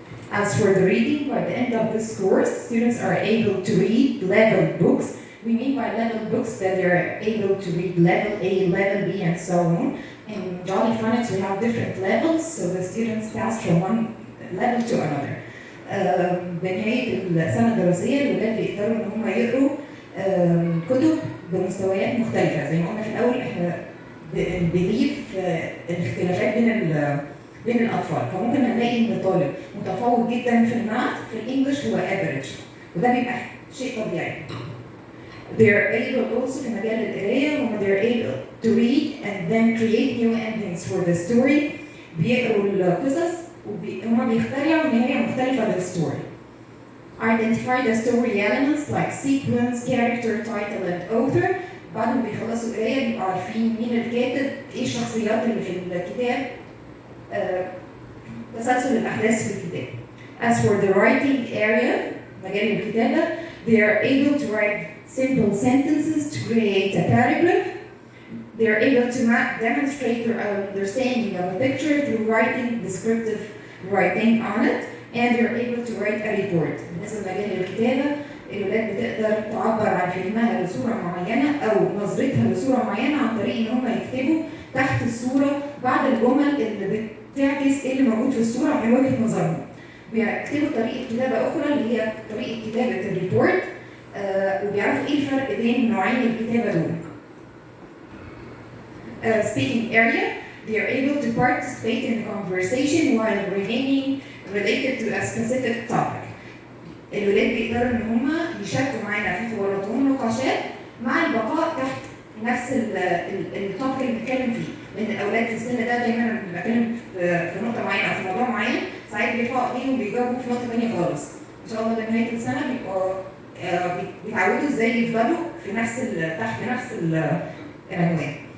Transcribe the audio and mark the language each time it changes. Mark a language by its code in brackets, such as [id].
[en] As for the reading, by the end of this course, students are able to read level books. We mean by level books that they're able to read level A, level B, and so on. In Jolly Phonics, we have different levels, so the students pass from one level to another. [ar] بنهاية السنة الدراسية الولاد بيقدروا إن هم يقروا كتب بمستويات مختلفة. زي ما قلنا في الأول إحنا بنضيف الاختلافات بين الاطفال. فممكن هنلاقي ان الطالب متفوق جدا في الماث، في الانجليش هو افريج، وده بيبقى شيء طبيعي. [en] They're able also [ar] في مجال القرايه، هم [en] they're able to read and then create new endings for the story. [ar] بيقروا القصص وهم بيخترعوا نهايه مختلفه للستوري. [en] Identify the story elements like sequence, character, title, and author. [ar] بعد ما بيخلصوا قرايه بيبقوا عارفين مين الكاتب، ايه الشخصيات اللي في الكتاب، تسلسل الاحداث في الكتاب. [en] As for the writing area، [ar] مجال الكتابه، [en] they are able to write simple sentences to create a paragraph. They are able to demonstrate their understanding of a picture through writing descriptive writing on it, and they are able to write a report. [ar] بالنسبه لمجال الكتابه، الولاد بتقدر تعبر عن فهمها لصوره معينه او نظرتها لصوره معينه عن طريق ان هم يكتبوا تحت الصوره بعض الجمل اللي بتعكس ايه اللي موجود في الصوره من وجهه نظرهم. بيكتبوا طريقه كتابه اخرى اللي هي طريقه كتابه الريبورت، وبيعرفوا ايه الفرق بين نوعين الكتابه دول. [en] Speaking area, they are able to participate in the conversation while remaining related to a specific topic. [ar] الولاد بيقدروا ان هم يشاركوا معانا في حوارات ونقاشات مع البقاء تحت نفس التوبيك اللي بنتكلم فيه، لان الاولاد في السن ده دايما لما بنتكلم في نقطه معينه او في موضوع معين ساعات بيرفعوا ايديهم وبيجاوبوا في نقطه ثانيه خالص. ان شاء الله لنهايه السنه بيبقوا بيتعودوا ازاي يفضلوا في تحت نفس العنوان.